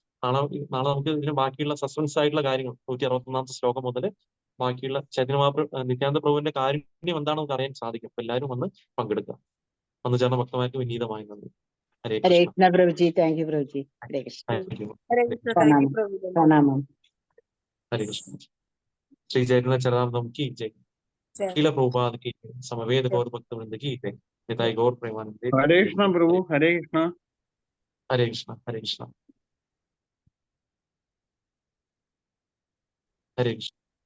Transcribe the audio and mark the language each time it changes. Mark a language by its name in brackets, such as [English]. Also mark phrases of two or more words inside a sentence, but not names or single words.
[Malayalam] നാളെ നമുക്ക് ഇതിന് ബാക്കിയുള്ള സസ്പെൻസ് ആയിട്ടുള്ള കാര്യങ്ങൾ 161 ശ്ലോകം മുതൽ ബാക്കിയുള്ള നിത്യാനന്ദ പ്രഭുവിന്റെ കാരുണ്യം എന്താണെന്ന് നമുക്ക് അറിയാൻ സാധിക്കും. അപ്പൊ എല്ലാവരും വന്ന് പങ്കെടുക്കുക. വന്നു ചേർന്ന ഭക്തന്മാർക്ക് വിനീതമായി നന്ദി. ഹരേ ഹരേ കൃഷ്ണ. കൃഷ്ണ പ്രഭുജി. [English] thank you [Malayalam] പ്രഭുജി. ഹരേ കൃഷ്ണ. ഹരേ കൃഷ്ണ. [English] thank you [Malayalam] പ്രഭു. പ്രണാമം. ഹരേ കൃഷ്ണ. ശ്രീ ചൈതന്യ ചരിതാമൃതം [Hindi] की जय. श्रील प्रभुपाद की जय. समवेत गौर भक्त वृंद की जय. निताई गौर प्रेमानंद. हरे कृष्ण प्रभु. हरे कृष्ण. हरे कृष्ण. हरे कृष्ण. हरे कृष्ण.